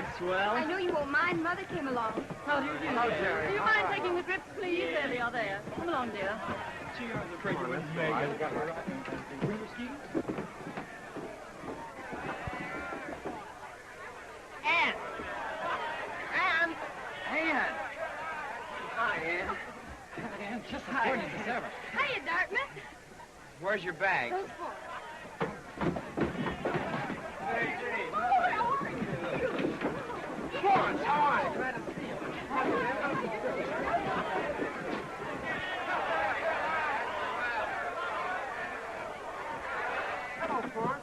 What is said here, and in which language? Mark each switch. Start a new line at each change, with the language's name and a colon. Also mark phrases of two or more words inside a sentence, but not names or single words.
English: swell. I know you won't mind. Mother came along. How do you do? Hello, Jerry. Do you mind taking the drips, please? There they are there. Come along, dear. Gee, I was afraid you wouldn't make it. Were you skiing? Ann! Ann! Ann! Hi, Ann. Ann, just Hi. gorgeous as ever. Hiya, Dartmouth. Where's your bag? Those four. Florence, how are you? Glad to see you. Hello, Florence.